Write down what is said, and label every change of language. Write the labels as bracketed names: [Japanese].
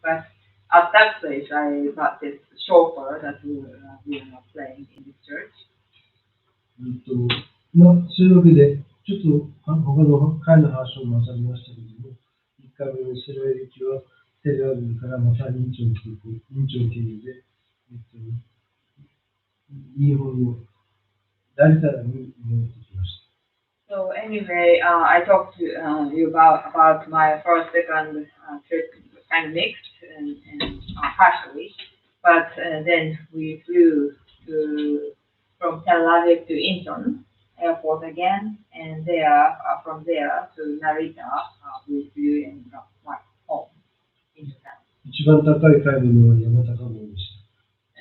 [English] But at that place, I got this chauffeur that we are not playing in the church. [Japanese] そういうわけで、ちょっと他の会の話を混ざりましたけども、1回目のイスラエル行きはテレアビブからまた院長経由で、日本の成田に戻ってきました。 [English] So anyway, I talked to you about my first, second trip, kind of mixed and partially, but then we flew from Tel Aviv to Incheon airport again, and from there to Narita, we flew and got home in Japan. [Japanese] 一番高い買い物は山高帽でした。